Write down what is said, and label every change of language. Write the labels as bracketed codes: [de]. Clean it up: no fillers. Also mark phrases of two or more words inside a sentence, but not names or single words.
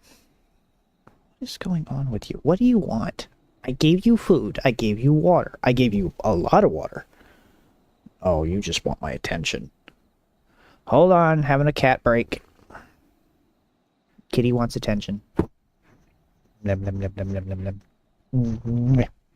[en] What is going on with you? What do you want? I gave you food. I gave you water. I gave you a lot of water. Oh, you just want my attention. Hold on, having a cat break. Kitty wants attention. Nom nom nom nom nom nom nom. Mwah.